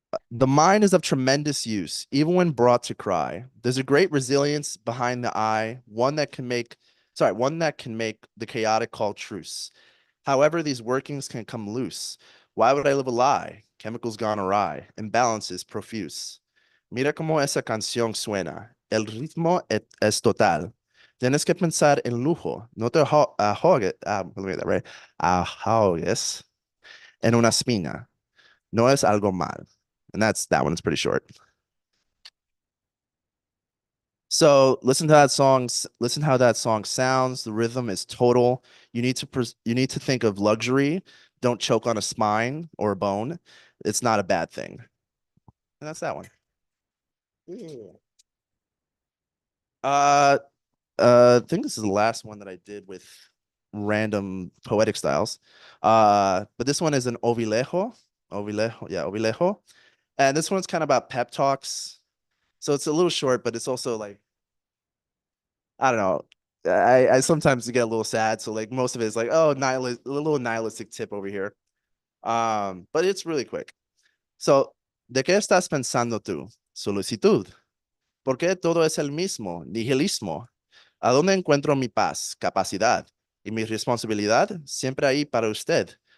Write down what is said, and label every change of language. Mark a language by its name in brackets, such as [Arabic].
[English] The mind is of tremendous use, even when brought to cry. There's a great resilience behind the eye, one that can make the chaotic call truce. However, these workings can come loose. Why would I live a lie? Chemicals gone awry, imbalances profuse. [Spanish] Mira cómo esa canción suena. El ritmo es total. Tienes que pensar en lujo. No te ahogues, [English] let me get that right. [Spanish] Ahogues en una espina. No es algo mal. [English] And that one. It's pretty short. So listen to that song. Listen how that song sounds. The rhythm is total. You need to think of luxury. Don't choke on a spine or a bone. It's not a bad thing. And that's that one. Yeah. Uh, I think this is the last one that I did with random poetic styles. But this one is an ovilejo. Ovilejo, yeah, ovilejo. And this one's kind of about pep talks. So it's a little short, but it's also like, I don't know. I sometimes get a little sad. So like most of it is like, oh, a little nihilistic tip over here. But it's really quick. [Spanish] So, ¿de qué estás pensando tú? Solicitud. ¿Por qué todo es el mismo? Nihilismo. ¿A dónde encuentro mi paz? Capacidad. Y mi responsabilidad siempre ahí para usted.